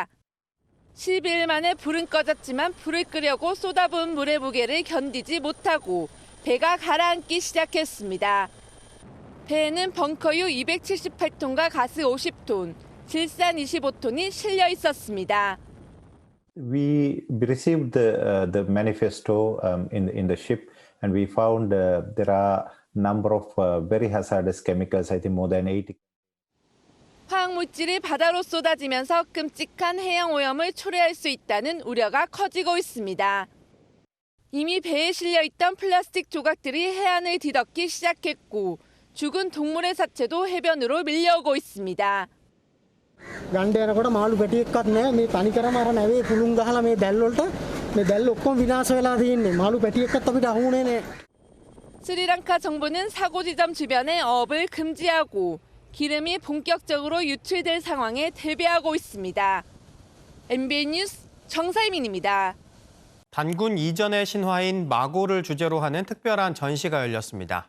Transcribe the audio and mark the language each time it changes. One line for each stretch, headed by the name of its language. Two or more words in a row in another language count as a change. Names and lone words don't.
Korean: 12일 만에 불은 꺼졌지만 불을 끄려고 쏟아부은 물의 무게를 견디지 못하고 배가 가라앉기 시작했습니다. 배에는 벙커유 278톤과 가스 50톤, 질산 25톤이 실려 있었습니다.
English: We received the manifesto in the ship, and we found there are number of very hazardous chemicals. I think more than 80.
Korean: 화학물질이 바다로 쏟아지면서 끔찍한 해양 오염을 초래할 수 있다는 우려가 커지고 있습니다. 이미 배에 실려 있던 플라스틱 조각들이 해안을 뒤덮기 시작했고 죽은 동물의 사체도 해변으로 밀려오고 있습니다.
Sinhala: ගණ්ඩ යනකොට මාළු පැටියෙක්වත් නැහැ මේ තනිකරම අර නැවේ පුළුන් ගහලා මේ දැල් වලට මේ දැල් ඔක්කොම විනාශ වෙලා තියෙන්නේ මාළු පැටියෙක්වත් අපිට අහුුනේ නැහැ.
Korean: 스리랑카 정부는 사고 지점 주변에 어업을 금지하고 기름이 본격적으로 유출될 상황에 대비하고 있습니다. MBN 뉴스 정사이민입니다. 단군 이전의 신화인 마고를 주제로 하는 특별한 전시가 열렸습니다.